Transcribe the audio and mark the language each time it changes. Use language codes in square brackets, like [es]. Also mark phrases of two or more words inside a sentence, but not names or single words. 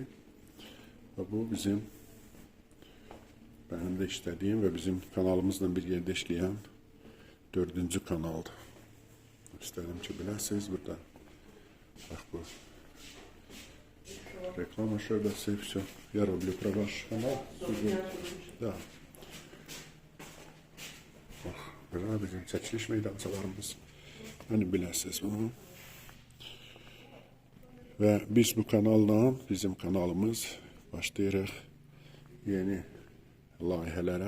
[az] Və bu bizim mənim də işlədiyim və bizim kanalımızla bir yerdə işləyən 4-cü kanaldır. İstədim ki, biləsiniz, burada bax bu reklama şöbəsi, [uk] все, я роблю про ваш канал. [ru] Да. [az] Bax, belə bizim çəkiliş meydançalarımız. Yəni biləsiniz bunu. Və biz bu kanalla, bizim kanalımız başlayırıq yeni layihələrə.